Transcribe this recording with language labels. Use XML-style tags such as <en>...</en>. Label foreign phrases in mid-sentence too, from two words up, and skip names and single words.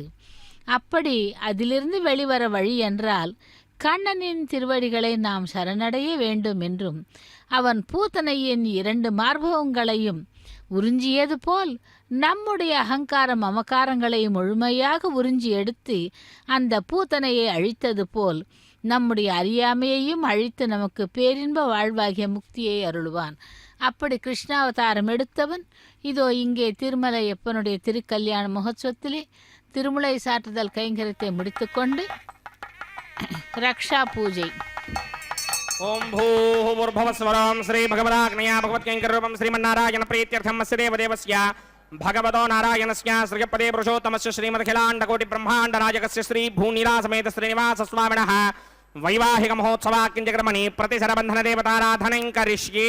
<ta>அப்படி அதிலிருந்து வெளிவர வழி என்றால் கண்ணனின் திருவடிகளை நாம் சரணடைய வேண்டும் என்றும் அவன் பூத்தனையின் 2 மார்பகங்களையும் உறிஞ்சியது போல் நம்முடைய அகங்கார மமகாரங்களை முழுமையாக உறிஞ்சி எடுத்து அந்த பூத்தனையை அழித்தது போல் நம்முடைய அறியாமையையும் அழித்து நமக்கு பேரின்ப வாழ்வாகிய முக்தியை அருள்வான். அப்படி கிருஷ்ணாவதாரம் எடுத்தவன் இதோ இங்கே திருமலையப்பனுடைய திருக்கல்யாண மகோத்சவத்திலே திருமுலை சாற்றுதல் கைங்கரியத்தை முடித்துக்கொண்டு ரக்ஷா பூஜை.</ta> <sa>ओम भूर्भुवस्वरं श्री भगवदाग्नया भगवत्कैंकर्यरूपं श्रीमन्नारायण प्रीत्यर्थं अस्य देवदेवस्य भगवतो नारायणस्य श्रीपदे पुरुषोत्तमस्य श्रीमदखिलाण्डकोटिब्रह्माण्डनायकस्य श्री भूनिलासमेत श्रीनिवासस्वामिनः वैवाहिक महोत्सवाकिञ्चक्रमणि प्रतिशरबन्धनदेवताराधनं करिष्ये.</sa>